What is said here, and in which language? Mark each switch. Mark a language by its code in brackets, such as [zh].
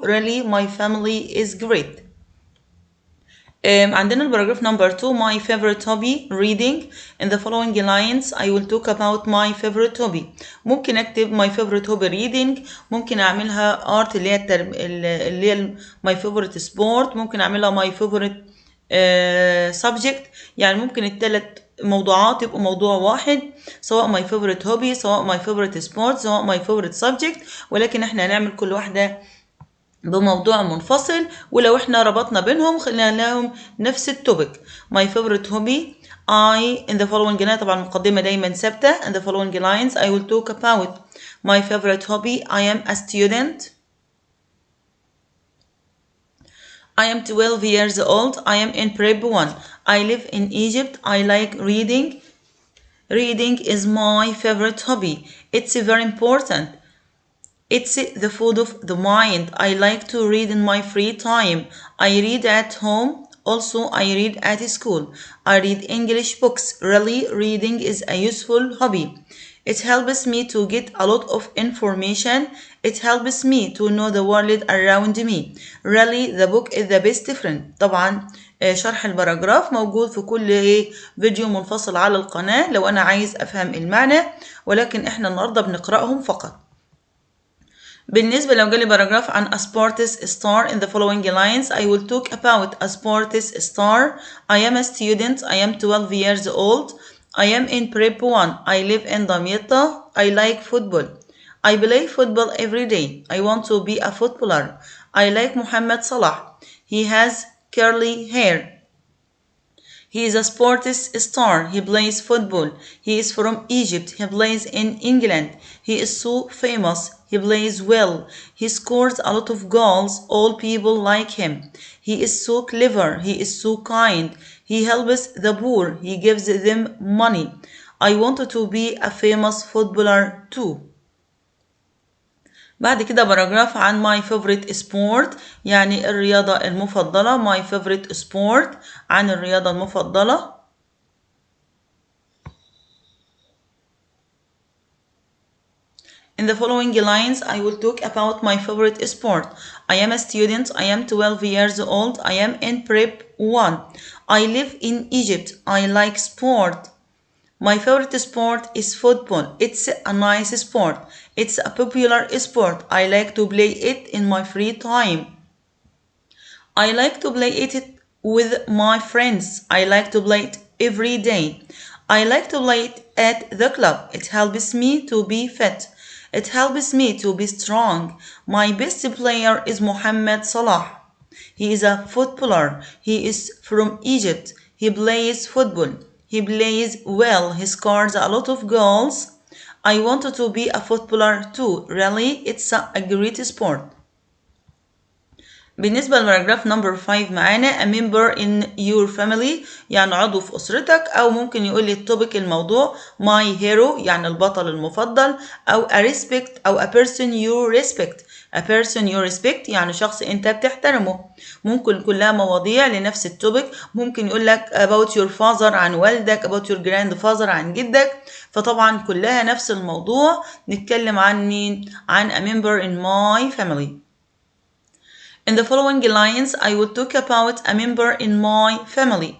[en] Really, my family is great. [ar] عندنا الباراجراف نمبر 2 [en] my favorite hobby reading. In the following lines I will talk about my favorite hobby. [ar] ممكن اكتب [en] my favorite hobby reading، [ar] ممكن اعملها [en] art [ar] اللي هي [en] my favorite sport، ممكن اعملها my favorite subject. [ar] يعني ممكن الثلاث موضوعات يبقوا موضوع واحد، سواء [en] my favorite hobby، [ar] سواء [en] my favorite sport، [ar] سواء [en] my favorite subject، [ar] ولكن احنا هنعمل كل واحدة بموضوع منفصل، ولو احنا ربطنا بينهم خلينا لهم نفس التوبيك. [en] My favorite hobby in the following line. [ar] طبعا المقدمة دايما ثابتة. [en] In the following lines I will talk about my favorite hobby. I am a student. I am 12 years old. I am in prep 1. I live in Egypt. I like reading. Reading is my favorite hobby. It's very important. It's the food of the mind. I like to read in my free time. I read at home. Also, I read at school. I read English books. Really, reading is a useful hobby. It helps me to get a lot of information. It helps me to know the world around me. Really, the book is the best friend. [ar] طبعا شرح الباراجراف موجود في كل فيديو منفصل على القناة لو أنا عايز أفهم المعنى، ولكن إحنا النهاردة بنقرأهم فقط. بالنسبة لو جالي باراجراف عن [en] a sports star. In the following lines I will talk about a sports star. I am a student. I am 12 years old. I am in prep 1. I live in Damietta. I like football. I play football every day. I want to be a footballer. I like Mohamed Salah. He has curly hair. He is a sports star. He plays football. He is from Egypt. He plays in England. He is so famous. He plays well. He scores a lot of goals. All people like him. He is so clever. He is so kind. He helps the poor. He gives them money. I wanted to be a famous footballer too. [ar] بعد كده باراجراف عن [en] my favorite sport، [ar] يعني الرياضة المفضلة. [en] my favorite sport [ar] عن الرياضة المفضلة. [en] In the following lines I will talk about my favorite sport. I am a student. I am 12 years old. I am in prep 1. I live in Egypt. I like sport. My favorite sport is football. It's a nice sport. It's a popular sport. I like to play it in my free time. I like to play it with my friends. I like to play it every day. I like to play it at the club. It helps me to be fit. It helps me to be strong. My best player is Mohamed Salah. He is a footballer. He is from Egypt. He plays football. He plays well. He scores a lot of goals. I wanted to be a footballer too. Really, it's a great sport. [ar] بالنسبة لباراجراف نمبر 5 معانا [en] a member in your family [ar] يعني عضو في أسرتك، أو ممكن يقول لي التوبيك الموضوع [en] my hero [ar] يعني البطل المفضل، أو a respect أو [en] a person you respect. a person you respect [ar] يعني شخص أنت بتحترمه. ممكن كلها مواضيع لنفس التوبيك. ممكن يقول لك [en] about your father [ar] عن والدك، [en] about your grandfather [ar] عن جدك، فطبعا كلها نفس الموضوع. نتكلم عن مين؟ عن [en] a member in my family. In the following lines, I will talk about a member in my family.